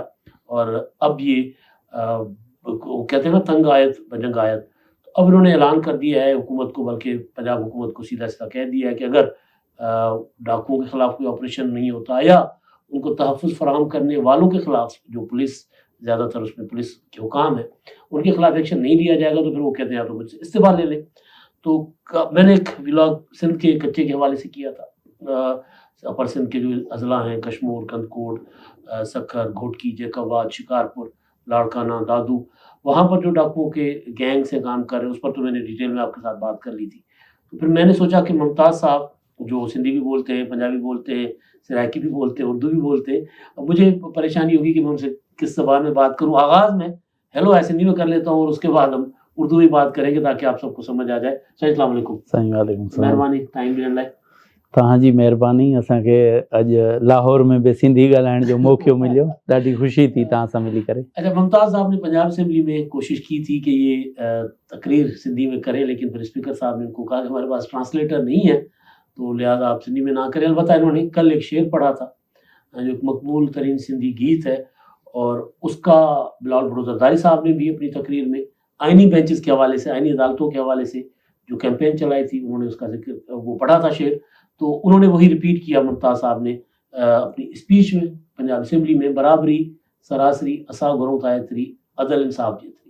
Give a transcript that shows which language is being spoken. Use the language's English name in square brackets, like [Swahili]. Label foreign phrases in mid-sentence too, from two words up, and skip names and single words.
[Urdu] اور اب یہ وہ کہتے ہیں نا، تنگ آمد بجنگ آمد، اب انہوں نے اعلان کر دیا ہے حکومت کو، بلکہ پنجاب حکومت کو سیدھا سیدھا کہہ دیا ہے کہ اگر ڈاکوؤں کے خلاف کوئی آپریشن نہیں ہوتا یا ان کو تحفظ فراہم کرنے والوں کے خلاف، جو پولیس زیادہ تر اس میں پولیس کے حکام ہیں، ان کے خلاف ایکشن نہیں لیا جائے گا تو پھر وہ کہتے ہیں آپ تو مجھ سے استعفیٰ لے لیں. تو میں نے ایک ولاگ سندھ کے کچے کے حوالے سے کیا تھا. اپر سندھ کے جو اضلاع ہیں, کشمور، کندھکوٹ، سکھر، گھوٹکی، جیکب آباد، شکارپور، لاڑکانہ، دادو, وہاں پر جو ڈاکوؤں کے گینگ سے کام کر رہے ہیں، اس پر تو میں نے ڈیٹیل میں آپ کے ساتھ بات کر لی تھی. تو پھر میں نے سوچا کہ ممتاز صاحب جو سندھی بھی بولتے ہیں، پنجابی بولتے ہیں، سرائیکی بھی بولتے ہیں، اردو بھی بولتے ہیں، اب مجھے پریشانی ہوگی کہ میں ان سے کس زبان میں بات کروں. آغاز میں ہیلو سندھی میں کر لیتا ہوں اور اس کے بعد ہم اردو میں بات کریں گے تاکہ آپ سب کو سمجھ آ جائے. [Arabic] السلام علیکم. [Sindhi] मेहरबानी टाइम ॾियण लाइ। तव्हांजी महिरबानी। असांखे अॼु लाहौर में बि सिंधी ॻाल्हाइण जो मौक़ो मिलियो, ॾाढी ख़ुशी थी तव्हां सां मिली करे। [Urdu] اچھا، ممتاز صاحب نے پنجاب اسمبلی میں کوشش کی تھی کہ یہ تقریر سندھی میں کریں، لیکن پھر سپیکر صاحب نے ان کو کہا کہ ہمارے پاس ٹرانسلیٹر نہیں ہے، تو لہٰذا آپ سندھی میں نہ کریں. البتہ انہوں نے کل ایک شعر پڑھا تھا جو ایک مقبول ترین سندھی گیت ہے، اور اس کا بلاول بھٹو زرداری صاحب نے بھی اپنی تقریر میں آئینی بینچز کے حوالے سے، آئینی عدالتوں کے حوالے سے جو کیمپین چلائی تھی، انہوں نے اس کا ذکر، وہ پڑھا تھا شعر، تو انہوں نے وہی ریپیٹ کیا ممتاز صاحب نے اپنی سپیچ میں پنجاب اسمبلی میں, [Sindhi] बराबरी सरासरी असा गुरों तायत्री अदल इंसाफ जेतरी।